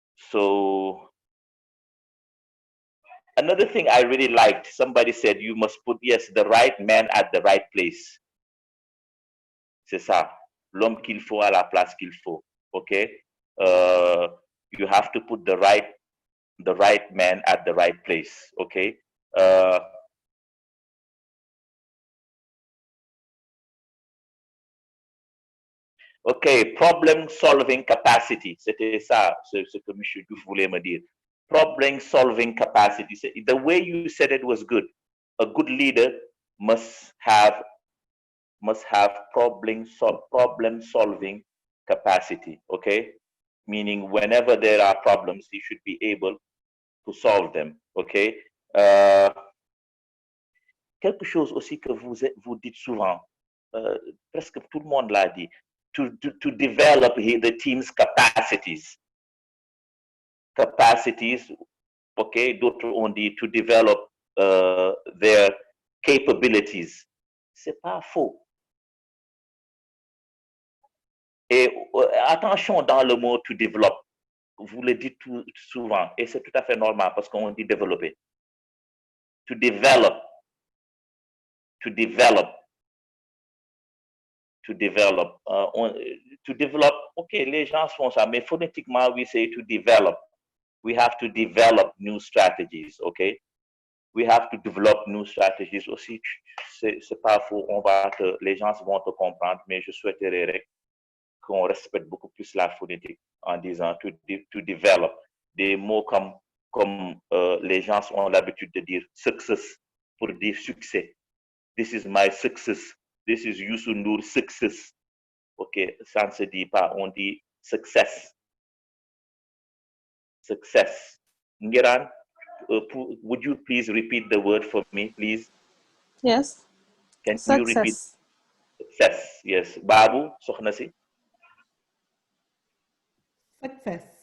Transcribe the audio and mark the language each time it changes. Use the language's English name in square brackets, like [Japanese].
[English] So another thing I really liked, somebody said you must put, yes, the right man at the right place. [French] C'est ça, l'homme qu'il faut à la place qu'il faut, okay? [English] You have to put the right man at the right place, okay? [French] Okay, [English] problem solving capacity. [French] C'était ça, ce que M. Diouf voulait me dire. [English] Problem solving capacity. The way you said it was good. A good leader must have problem solving capacity. Okay, meaning whenever there are problems, you should be able to solve them. Okay. [French] Quelque chose aussi que vous dites souvent, presque tout le monde l'a dit. [English] To develop the team's capacities. [French] Okay, d'autres ont dit [English] to develop their capabilities. [French] C'est pas faux. Et attention dans le mot to develop. Vous le dites souvent, et c'est tout à fait normal parce qu'on dit développer. [English] To develop. To develop. To develop. To develop, okay, [French] les gens font ça, mais phonétiquement, [English] we say to develop. We have to develop new strategies, okay? We have to develop new strategies aussi. [French] C'est pas faux, les gens vont te comprendre, mais je souhaiterais qu'on respecte beaucoup plus la phonétique en disant to develop. Des mots comme les gens ont l'habitude de dire success pour dire succès. [English] This is my success. This is Youssou N'Dour's success. [French] Ok, ça ne se dit pas, on dit success. [English] Success. Ngiran, would you please repeat the word for me, please? Yes. Can you repeat? Success, yes. Babu, sokhna si? Success.